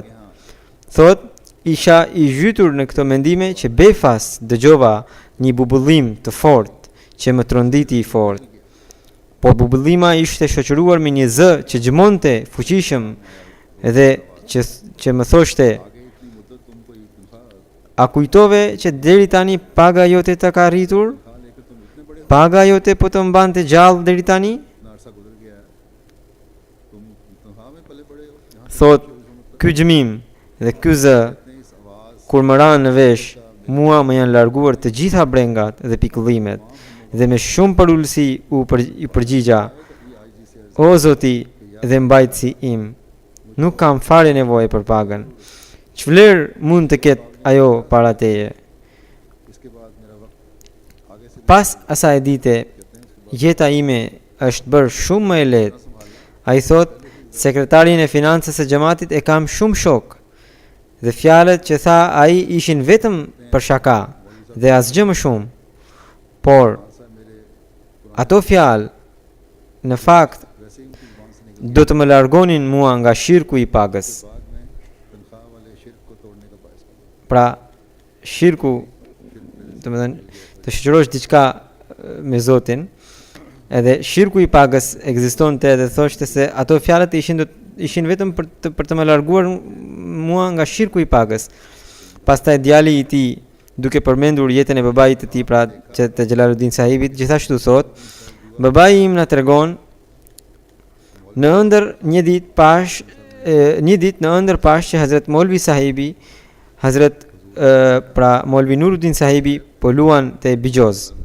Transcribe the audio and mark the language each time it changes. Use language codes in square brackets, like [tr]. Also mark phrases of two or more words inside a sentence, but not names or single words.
[sq] Thot, isha i gjytur në këto mendime që befas dëgjova një bubullim të fortë që më tronditi i fortë. Por bubullima ishte shoqëruar me një zë që gjmonte fuqishëm dhe që më thoshte, [ur] آگے اتنی مدت تم کو یہ تنخواہ [sq] a kujtove që deri tani paga jote të ka rritur? [ur] لے کر تم اتنے بڑے [sq] Paga jote po të mbante gjallë deri tani? [ur] اتنا عرصہ گزر گیا ہے تم تنخواہ میں پلے بڑے ہو یہاں [sq] Thot, ky gjmim dhe ky zë [ur] اتنے اس آواز [sq] kur më ranë në vesh, mua më janë larguar të gjitha brengat dhe pikëllimet dhe me shumë përullësi u përgjigja, o Zoti dhe mbajtësi im, nuk kam fare nevojë për pagën. Ç'vlerë mund të ketë ajo para teje? [ur] اس کے بعد میرا وقت آگے سے [sq] Pas asaj dite, jeta ime është bërë shumë më e lehtë. Ai thot, sekretarin e financës së xhamatit e kam shumë shok. Dhe fjalët që tha ai ishin vetëm për shaka dhe asgjë më shumë. Por ato fjalë në fakt [ur] ویسے ہی ان کی زبان سے نکل [sq] do të më largonin mua nga shirku i pagës. [ur] بعد میں تنخواہ والے شرک کو توڑنے کا باعث بنا [sq] Pra shirku, domethënë të shoqërosh diçka me Zotin, edhe shirku i pagës ekzistonte dhe thoshte se ato fjalët ishin vetëm për të më larguar mua nga shirku i pagës. Pastaj djali i tij, duke përmendur jetën e babait të tij, pra që të Jalaluddin sahibit, gjithashtu thot, babai im na tregon në ëndër një ditë në ëndër pash që Hazrat Molvi sahibi, Hazrat pra Molvi Nuruddin sahibi po luan te Bigjoz.